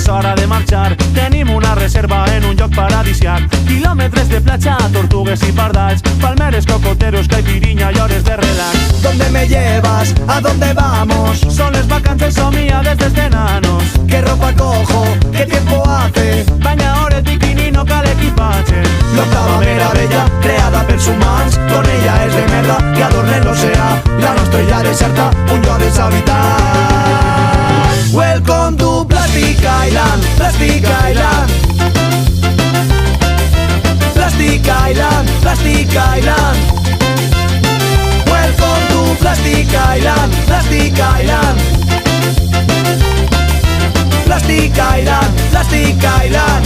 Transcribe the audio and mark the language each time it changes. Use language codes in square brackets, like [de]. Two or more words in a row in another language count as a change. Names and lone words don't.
[ca] hora de marxar. Tenim una reserva en un lloc paradisiac, quilòmetres de platja, tortugues i pardals, palmeres, [es] cocoteros, caipiriña y [ca] hores de relax. [es] ¿Dónde me llevas? ¿A dónde vamos? [ca] Son les vacances somiades desde nanos. [es] ¿Qué ropa cojo? ¿Qué tiempo hace? [ca] Banyadores, bikini, no cal equipatge. L'octava meravella, creada pels humans, con ella és de merda que adornen l'oceà. La nostra illa deserta, un lloc deshabitat. [en] Welcome to Plastic Island, Plastic Island. Plastic Island, Plastic Island. Welcome to Plastic Island, Plastic Island. Plastic Island, Plastic Island.